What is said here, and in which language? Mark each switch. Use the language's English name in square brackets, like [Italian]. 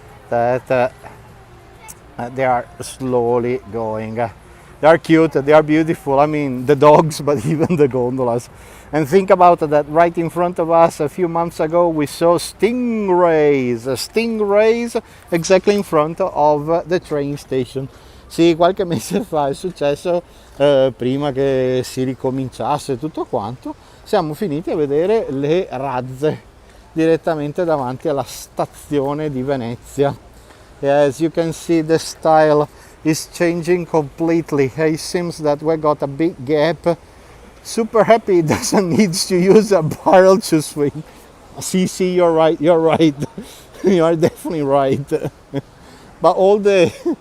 [English] That they are slowly going. They are cute, they are beautiful. I mean, the dogs, but even the gondolas. And think about that, right in front of us a few months ago we saw stingrays exactly in front of the train station. [Italian] Sì, qualche mese fa è successo, prima che si ricominciasse tutto quanto, siamo finiti a vedere le razze direttamente davanti alla stazione di Venezia. [English] As you can see, the style is changing completely. It seems that we got a big gap. Super happy it doesn't need to use a barrel to swing. See, you're right. You are definitely right. But all the